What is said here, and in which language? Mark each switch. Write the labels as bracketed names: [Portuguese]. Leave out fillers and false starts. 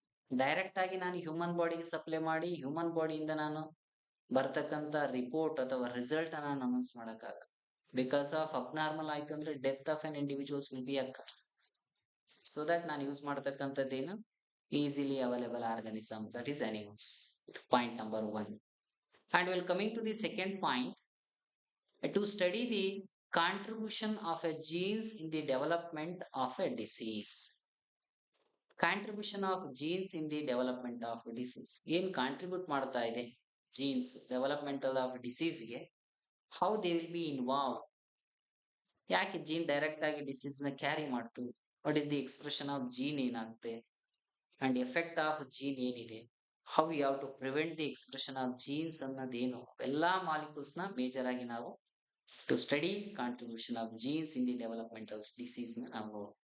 [English] direct [Kannada] ಆಗಿ ನಾನು [English] human ಬಾಡಿಗೆ supply [Kannada] ಮಾಡಿ [English] human ಬಾಡಿಯಿಂದ [Kannada] ನಾನು ಬರ್ತಕ್ಕಂತ [English] report [Kannada] ಅಥವಾ [English] result [Kannada] ನಾನು ಅನೌನ್ಸ್ ಮಾಡಕ್ಕಾಗ, [English] because of abnormal [Kannada] ಆಯ್ತು ಅಂದ್ರೆ [English] Death of an individuals will be occur. So that [Kannada] ನಾನು [English] use [Kannada] ಮಾಡತಕ್ಕಂಥದ್ದೇನು, [English] Easily available organism, that is animals. Point number one. And will coming to the second point, to study the contribution of a genes in the development of a disease. Contribution of genes in the development of disease. [Kannada] ಏನ್ contribute ಮಾಡ್ತಾ ಇದೆ [English] genes developmental of ಡಿಸೀಸ್ಗೆ, how they will be involve, [Kannada] ಯಾಕೆ [English] gene direct [Kannada] ಆಗಿ [English] disease ನ carry [Kannada] ಮಾಡ್ತು, [English] what is the expression of gene [Kannada] ಏನಾಗುತ್ತೆ [English] and effect of gene [Kannada] ಏನಿದೆ, [English] how you have to prevent the expression of genes [Kannada] ಅನ್ನೋದೇನು, ಎಲ್ಲಾ [English] molecules ನ major [Kannada] ಆಗಿ ನಾವು [English] To study contribution of genes in the developmental disease ನ ನಾವು.